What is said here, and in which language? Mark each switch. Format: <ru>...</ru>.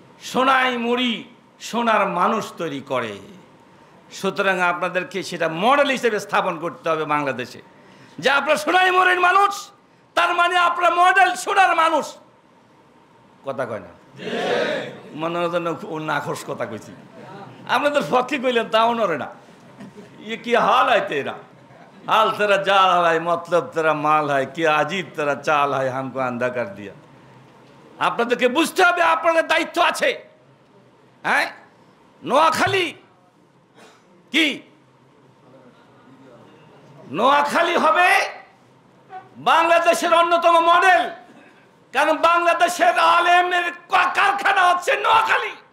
<bn>সোনাই মুড়ি সোনার মানুষ তৈরি করে। সুতরাং আপনাদেরকে সেটা মডেল হিসেবে স্থাপন করতে হবে বাংলাদেশে, যে আপনার সোনাই মুড়ির মানুষ, তার মানে আপনার মডেল সোনার মানুষ। কথা কয় না, মনে নাখোশ কথা কইছি, আপনাদের পক্ষে কইলেন তাও নরে না।</bn> <hi>ये क्या हाल है तेरा, हाल तेरा जाल है, मतलब तेरा माल है, क्या अजीब तेरा चाल है, हमको अंधा कर दिया।</hi> <bn>আপনাদেরকে বুঝতে হবে আপনাদের দায়িত্ব আছে। হ্যাঁ, নোয়াখালী কি, নোয়াখালী হবে বাংলাদেশের অন্যতম মডেল, কারণ বাংলাদেশের আলেমের কারখানা হচ্ছে নোয়াখালী।</bn>